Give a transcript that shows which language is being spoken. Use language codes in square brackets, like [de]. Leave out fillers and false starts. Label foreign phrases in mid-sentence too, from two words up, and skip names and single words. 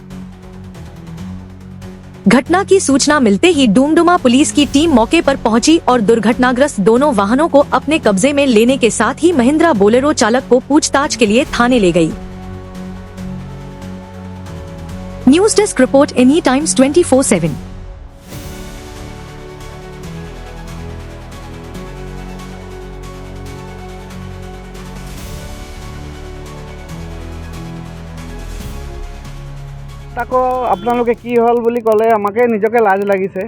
[hi] घटना की सूचना मिलते ही डूमडुमा पुलिस की टीम मौके पर पहुंची और दुर्घटनाग्रस्त दोनों वाहनों को अपने कब्जे में लेने के साथ ही महिंद्रा बोलेरो चालक को पूछताछ के लिए थाने ले गई। [en] News desk report Any Times 24/7। [as] তাকো আপোনালোকে কি হল বুলি ক'লে আমাকে নিজকে লাজ লাগিছে।